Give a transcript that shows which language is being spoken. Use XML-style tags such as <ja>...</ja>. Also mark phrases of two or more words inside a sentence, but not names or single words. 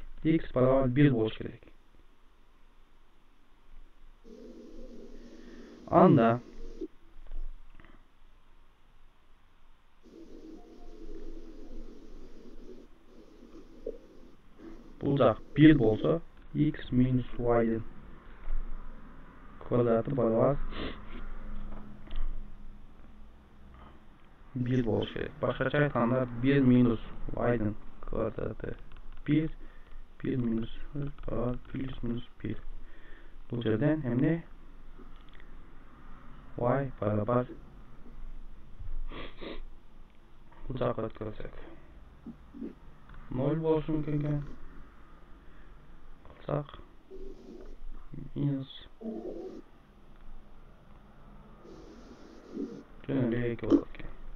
<ky>X barobar 1 болуш керек. Анда бул жак 1 болсо, x minus y'дин квадраты barobar 1 болуш керек. Башкача айтканда 1 minus y'дин квадраты 1, 1 minus barobar plus minus 1. Бул жерден эмне? Y barobar бул жакка өткөрсөк 0 болушу мүмкүн экен. Кылсак минус жөн эле 2 болот экен.</ky>